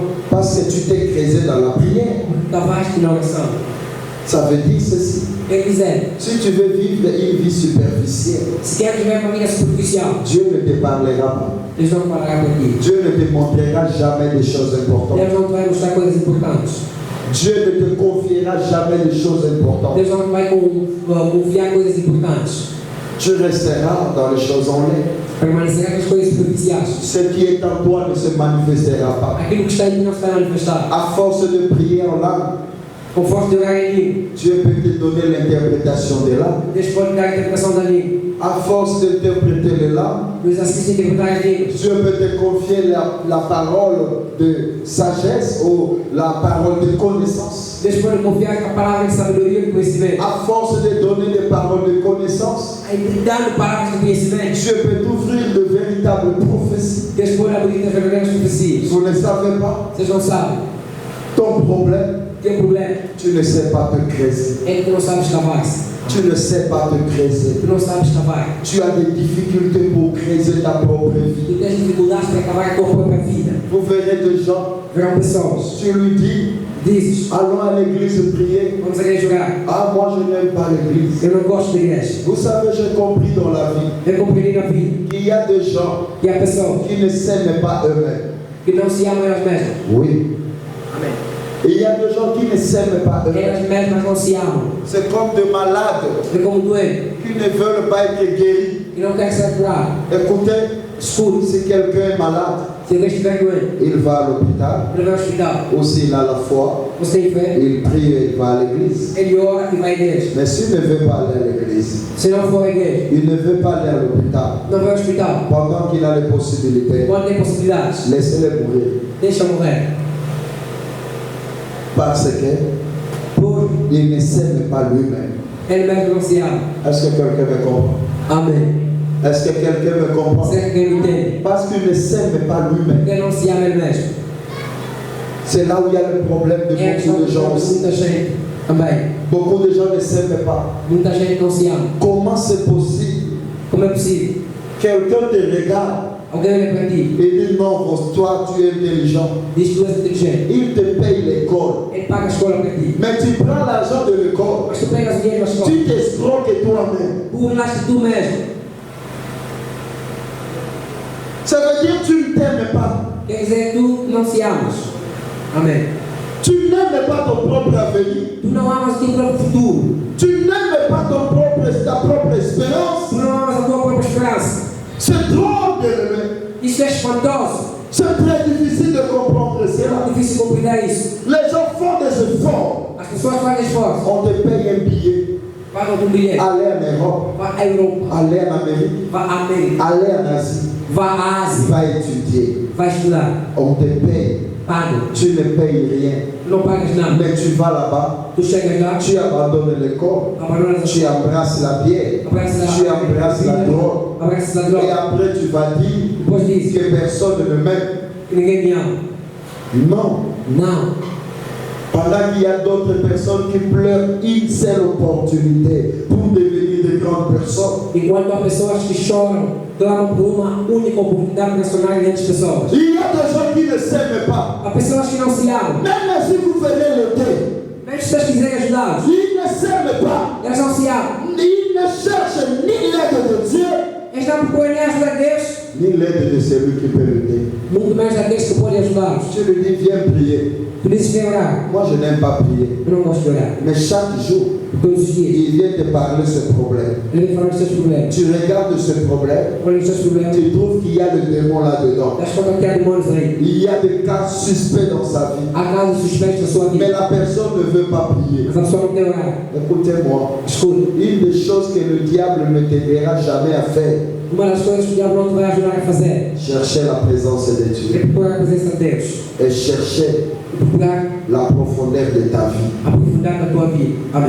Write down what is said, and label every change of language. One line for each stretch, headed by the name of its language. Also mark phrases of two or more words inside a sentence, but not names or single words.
French: Parce que tu t'es creusé dans la prière.
Portuguese: Cavaste na oração.
French: Ça veut dire ceci.
Portuguese: Quem quiser,
French: Si tu veux vivre une vie superficielle,
Portuguese: se quer viver uma vida superficial,
French: Dieu ne te parlera pas.
Portuguese: Deus não falará para ti.
French: Dieu ne te montrera jamais des choses importantes.
Portuguese: Deus não te vai mostrar coisas importantes.
French: Dieu ne te confiera jamais des choses importantes.
Portuguese: Deus não te vai confiar coisas importantes.
French: Tu resteras dans les choses en l'air.
Portuguese: Permanecerá com as coisas superficiais.
French: Ce qui est en toi ne se manifestera pas.
Portuguese: Aquilo que está em ti não se vai manifestar.
French: À force de prier en langue,
Portuguese: Com força de orar em língua,
French: Dieu peut te donner l'interprétation des langues.
Portuguese: Deus pode dar a interpretação da língua.
French: À force d'interpréter les langues,
Portuguese: Nos assiste a interpretar as línguas.
French: Dieu peut te confier la parole de sagesse ou la parole de connaissance.
Portuguese: Deus pode confiar com a palavra de sabedoria e de conhecimento.
French: À force de donner des paroles de connaissance,
Portuguese: Aí, dando palavras de conhecimento,
French: Dieu peut t'ouvrir de véritables prophéties.
Portuguese: Deus pode abrir as verdadeiras profecias.
French: Vous ne savez pas,
Portuguese: Vocês não sabem.
French: ton problème,
Portuguese: Teu problema
French: tu ne sais pas te creuser.
Portuguese: é que tu não sabes cavar-se.
French: Tu ne sais pas te creuser.
Portuguese: Tu não sabes cavar.
French: Tu as des difficultés pour creuser ta propre vie.
Portuguese: Tu tens dificuldades para cavar a tua própria vida.
French: Vous verrez des gens,
Portuguese: Verão pessoas.
French: tu lui dis,
Portuguese: Dizes,
French: allons à l'église prier.
Portuguese: vamos à igreja jogar.
French: Ah, moi je n'aime pas l'église.
Portuguese: Eu não gosto de igreja.
French: Vous savez, j'ai compris dans la vie
Portuguese: Eu compreendi na vida
French: qu'il y a des gens
Portuguese: que há pessoas
French: qui ne s'aiment pas eux-mêmes.
Portuguese: que não se amam elas mesmas.
French: Oui.
Portuguese: Amém.
French: Et il y a des gens qui ne s'aiment pas eux-mêmes.
Portuguese: Elas mesmas não se amam.
French: C'est comme des malades
Portuguese: É como doente
French: qui ne veulent pas être guéris.
Portuguese: que não quer ser curado.
French: Écoutez,
Portuguese: Escute,
French: si quelqu'un est malade,
Portuguese: se alguém estiver doente,
French: il va à l'hôpital.
Portuguese: ele vai ao hospital.
French: Ou s'il a la foi,
Portuguese: Você tem fé,
French: il prie et il va à l'église.
Portuguese: ele ora e vai à igreja.
French: Mais s'il ne veut pas aller à l'église,
Portuguese: Se não for à igreja,
French: il ne veut pas aller à l'hôpital,
Portuguese: não vai ao hospital.
French: pendant qu'il a les possibilités,
Portuguese: Quando tem possibilidades,
French: laissez-le mourir.
Portuguese: deixa morrer.
French: Parce que
Portuguese: Por
French: il ne s'aime pas lui-même.
Portuguese: ele mesmo não se ama.
French: Est-ce que quelqu'un me comprend?
Portuguese: Amém.
French: Est-ce que quelqu'un me comprend?
Portuguese: Será que alguém me entende?
French: Parce qu'il ne s'aime pas lui-même.
Portuguese: Porque ele não se ama ele mesmo.
French: C'est là où il y a le problème de
Portuguese: É a questão
French: beaucoup de gens
Portuguese: de
French: aussi.
Portuguese: muita gente também.
French: Beaucoup de gens ne s'aiment pas.
Portuguese: Muita gente não se ama.
French: Comment c'est possible
Portuguese: Como é possível?
French: Quelqu'un te regarde
Portuguese: Alguém olha para ti,
French: et dit non, toi tu es intelligent.
Portuguese: diz que tu és inteligente.
French: Il te paye l'école.
Portuguese: Ele paga a escola para ti.
French: Mais tu prends l'argent de l'école.
Portuguese: Mas tu pegas o dinheiro da escola.
French: Tu t'escroques toi-même.
Portuguese: Burlaste tu mesmo.
French: Ça veut dire que tu ne t'aimes pas.
Portuguese: Quer dizer, tu não se amas. Amém.
French: Tu n'aimes pas ton propre avenir.
Portuguese: Tu não amas o teu próprio futuro.
French: Tu n'aimes pas ta propre espérance.
Portuguese: Tu não amas a tua própria esperança.
French: C'est trop bien-aimé.
Portuguese: Isso é espantoso.
French: C'est très difficile de comprendre
Portuguese: É
French: cela.
Portuguese: muito difícil compreender isso.
French: Les gens font des efforts.
Portuguese: As pessoas fazem esforço.
French: On te paye un billet.
Portuguese: Pagam um bilhete.
French: Aller en Europe.
Portuguese: Vá à Europa.
French: Aller en Amérique.
Portuguese: Vá à América.
French: Aller en Asie.
Portuguese: Vá à Ásia.
French: Va étudier.
Portuguese: Vai estudar.
French: On te paye.
Portuguese: Paga.
French: Tu ne payes rien.
Portuguese: Não pagas nada.
French: Mais tu vas là-bas.
Portuguese: Tu chegas lá.
French: Tu abandonnes l'école.
Portuguese: Abandonas a
French: Tu
Portuguese: escola.
French: embrasses la bière. Tu embrasses la drogue.
Portuguese: Abraças a
French: Et
Portuguese: droga.
French: après tu vas dire
Portuguese: Depois disso,
French: que personne ne m'aime.
Portuguese: que ninguém me ama.
French: Non.
Portuguese: Não.
French: Pendant qu'il y a d'autres personnes qui pleurent une seule opportunité pour devenir de grandes personnes.
Portuguese: Enquanto há pessoas que choram, clamam por uma única oportunidade de se tornarem grandes pessoas.
French: Il y a des gens qui ne s'aiment pas.
Portuguese: Há pessoas que não se amam.
French: Même si vous venez l'aider,
Portuguese: Mesmo se vocês quiserem ajudá-los,
French: ils ne s'aiment pas.
Portuguese: eles não se amam.
French: Ils ne cherchent ni l'aide de Dieu,
Portuguese: Eles não procuram nem a ajuda de Deus,
French: ni l'aide de celui qui peut l'aider.
Portuguese: muito menos daqueles que podem ajudá-los.
French: Tu lui dis, viens prier.
Portuguese: Tu dizes que vem orar.
French: Moi, je n'aime pas prier.
Portuguese: Eu não gosto de orar.
French: Mais chaque jour,
Portuguese: Todos os dias.
French: il vient te parler de ce problème.
Portuguese: Ele vem falar dos seus problemas.
French: Tu regardes ce problème,
Portuguese: Olha os seus problemas.
French: tu trouves qu'il y a le démon là-dedans.
Portuguese: Das contas que há demônios aí.
French: Il y a des cas suspects dans sa vie.
Portuguese: Há casos suspeitos na sua
French: Mais
Portuguese: vida.
French: la personne ne veut pas prier.
Portuguese: Mas a pessoa não quer orar.
French: Écoutez-moi,
Portuguese: Escuta.
French: une des choses que le diable ne t'aidera jamais à faire,
Portuguese: Uma das coisas que o diabo não te vai ajudar a fazer
French: chercher la présence de
Portuguese: é
French: Dieu
Portuguese: procurar a presença de Deus.
French: et chercher
Portuguese: Procurar
French: la profondeur de ta vie.
Portuguese: aprofundar na tua vida. Amém.